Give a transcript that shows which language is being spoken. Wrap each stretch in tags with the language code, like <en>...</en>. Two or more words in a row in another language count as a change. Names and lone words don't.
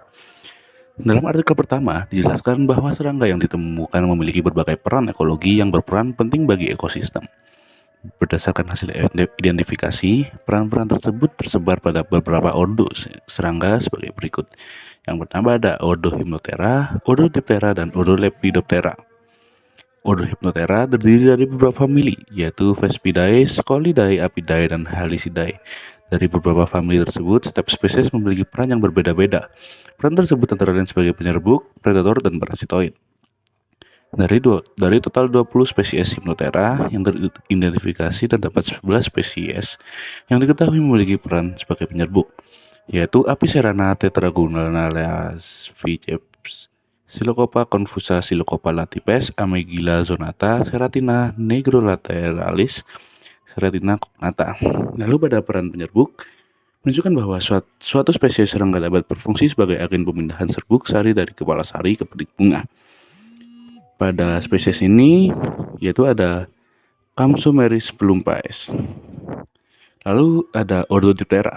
<id>Dalam artikel pertama, dijelaskan bahwa serangga yang ditemukan memiliki berbagai peran ekologi yang berperan penting bagi ekosistem. Berdasarkan hasil identifikasi, peran-peran tersebut tersebar pada beberapa ordo serangga sebagai berikut. Yang pertama ada ordo Hypnothera, ordo Diptera, dan ordo Lepidoptera. Ordo Hypnothera terdiri dari beberapa famili, yaitu Vespidae, Scolidae, Apidae, dan Halicidae. Dari beberapa famili tersebut, setiap spesies memiliki peran yang berbeda-beda. Peran tersebut antara lain sebagai penyerbuk, predator, dan parasitoid. Dari total 20 spesies Hypnothera yang teridentifikasi, terdapat 11 spesies yang diketahui memiliki peran sebagai penyerbuk, yaitu Apicerana tetragonalalis viceps, Psilocopa confusa, Psilocopa latipes, Amegilla zonata, Seratina negrolateralis, Seratina cognata. Lalu pada peran penyerbuk, menunjukkan bahwa suatu spesies serangga dapat berfungsi sebagai agen pemindahan serbuk sari dari kepala sari ke petik bunga. Pada spesies ini yaitu ada Kamsomeris plumpais. Lalu ada ordo Diptera.</id>